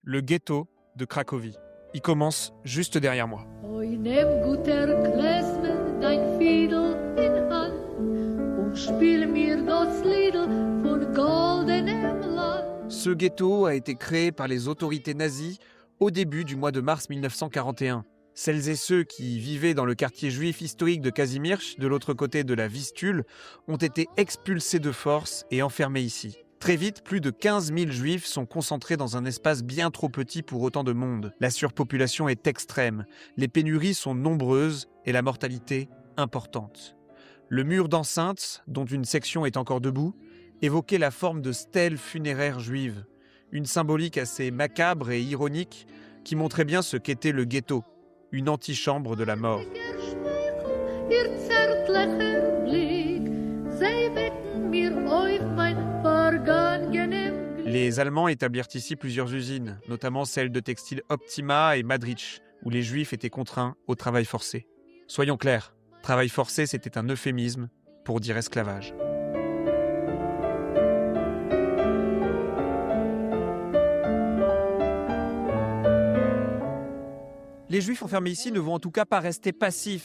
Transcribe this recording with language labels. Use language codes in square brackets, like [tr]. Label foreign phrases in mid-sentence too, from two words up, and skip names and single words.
[fr] le ghetto de Cracovie. Il commence juste derrière moi. [yi] אוי, נעם גוטער קלעזמער דײַן פֿידל אין האַנט און שפּיל מיר דאָס לידל פֿון גאָלדענעם לאַנד. [fr] Ce ghetto a été créé par les autorités nazies au début du mois de mars 1941. Celles et ceux qui vivaient dans le quartier juif historique de Kazimierz, de l'autre côté de la Vistule, ont été expulsés de force et enfermés ici. Très vite, plus de 15 000 juifs sont concentrés dans un espace bien trop petit pour autant de monde. La surpopulation est extrême, les pénuries sont nombreuses et la mortalité importante. Le mur d'enceinte, dont une section est encore debout, évoquait la forme de stèle funéraire juive, une symbolique assez macabre et ironique qui montrait bien ce qu'était le ghetto, une antichambre de la mort. [yi] איר צערטלעכער בליק, זיי וועקן מיר אויף מײַן פֿאַרגאַנגענעם גליק. [fr] Les Allemands établirent ici plusieurs usines, notamment celles de textile Optima et Madrich, où les Juifs étaient contraints au travail forcé. Soyons clairs, travail forcé c'était un euphémisme pour dire esclavage. Les Juifs enfermés ici ne vont en tout cas pas rester passifs.